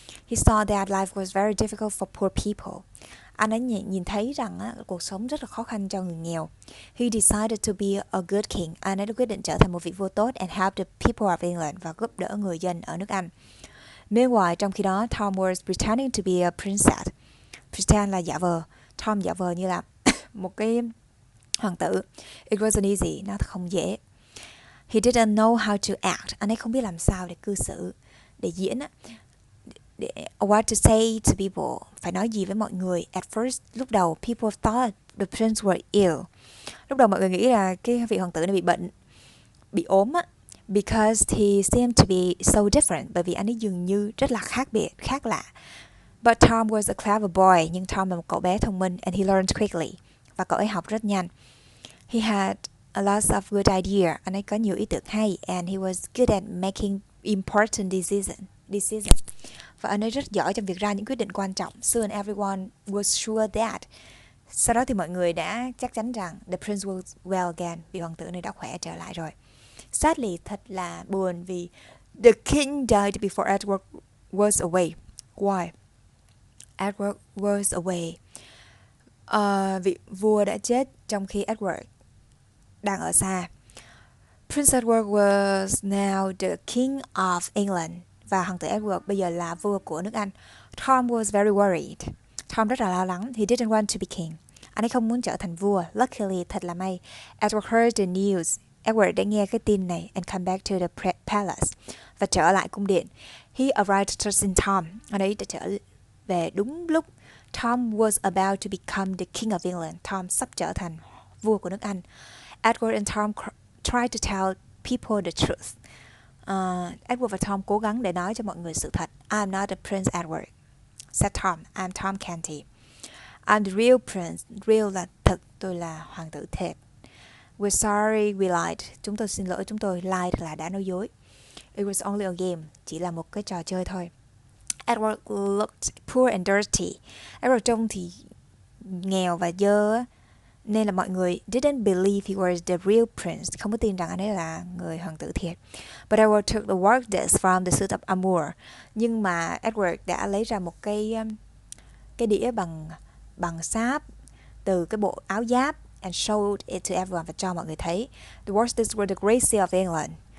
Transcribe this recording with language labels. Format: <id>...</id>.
<en>He saw that life was very difficult for poor people.</en> <vi>Anh ấy nhìn thấy rằng cuộc sống rất là khó khăn cho người nghèo.</vi> <en>He decided to be a good king.</en> <vi>Anh ấy đã quyết định trở thành một vị vua tốt</vi> <en>and help the people of England,</en> <vi>và giúp đỡ người dân ở nước Anh.</vi> <en>Meanwhile,</en> <vi>trong khi đó,</vi> <en>Tom was pretending to be a princess.</en> <vi>Pretend là giả vờ. Tom giả vờ như là một cái hoàng tử.</vi> <en>It wasn't easy.</en> <vi>Nó không dễ.</vi> <en>He didn't know how to act.</en> <vi>Anh ấy không biết làm sao để cư xử, để diễn á.</vi> <en>What to say to people,</en> <vi>phải nói gì với mọi người.</vi> <en>At first,</en> <vi>lúc đầu,</vi> <en>people thought the prince were ill.</en> <vi>Lúc đầu mọi người nghĩ là cái vị hoàng tử này bị bệnh, bị ốm á.</vi> <en>Because he seemed to be so different,</en> <vi>bởi vì anh ấy dường như rất là khác biệt, khác lạ.</vi> <en>But Tom was a clever boy,</en> <vi>nhưng Tom là một cậu bé thông minh,</vi> <en>and he learned quickly,</en> <vi>và cậu ấy học rất nhanh.</vi> <en>He had a lot of good idea,</en> <vi>anh ấy có nhiều ý tưởng hay,</vi> <en>and he was good at making important decisions.</en> <vi>Và anh ấy rất giỏi trong việc ra những quyết định quan trọng.</vi> <en>Soon everyone was sure that.</en> <vi>Sau đó thì mọi người đã chắc chắn rằng</vi> <en>the prince was well again,</en> <vi>vị hoàng tử này đã khỏe trở lại rồi.</vi> <en>Sadly,</en> <vi>thật là buồn vì</vi> <en>the king died before Edward was away. Why? Edward was away.</en> <vi>Vị vua đã chết trong khi Edward đang ở xa.</vi> <en>Prince Edward was now the king of England.</en> <vi>Và hoàng tử Edward bây giờ là vua của nước Anh.</vi> <en>Tom was very worried.</en> <vi>Tom rất là lo lắng.</vi> <en>He didn't want to be king.</en> <vi>Anh ấy không muốn trở thành vua. Luckily, thật là may,</vi> <en>Edward heard the news.</en> <vi>Edward đã nghe cái tin này</vi> <en>and come back to the palace,</en> <vi>và trở lại cung điện.</vi> <en>He arrived just in time.</en> <vi>Anh ấy đã trở về đúng lúc.</vi> <en>Tom was about to become the king of England.</en> <vi>Tom sắp trở thành vua của nước Anh.</vi> <en>Edward and Tom tried to tell people the truth.</en> <vi>Edward và Tom cố gắng để nói cho mọi người sự thật.</vi> <en>I'm not the Prince Edward, said Tom. I'm Tom Canty. I'm the real prince.</en> <vi>Real là thực, tôi là hoàng tử thiệt.</vi> <en>We're sorry we lied.</en> <vi>Chúng tôi xin lỗi, chúng tôi lied là đã nói dối.</vi> <en>It was only a game.</en> <vi>Chỉ là một cái trò chơi thôi.</vi> <en>Edward looked poor and dirty.</en> <vi>Edward trông thì nghèo và dơ, nên là mọi người</vi> <en>didn't believe he was the real prince.</en> <vi>Không có tin rằng anh ấy là người hoàng tử thiệt.</vi> <en>But Edward took the work dish from the suit of armor.</en> <vi>Nhưng mà Edward đã lấy ra một cái đĩa bằng sáp từ cái bộ áo giáp</vi> <en>and showed it to everyone,</en> <vi>và cho mọi người thấy.</vi> <en>The work dish were the great seal of England.</en>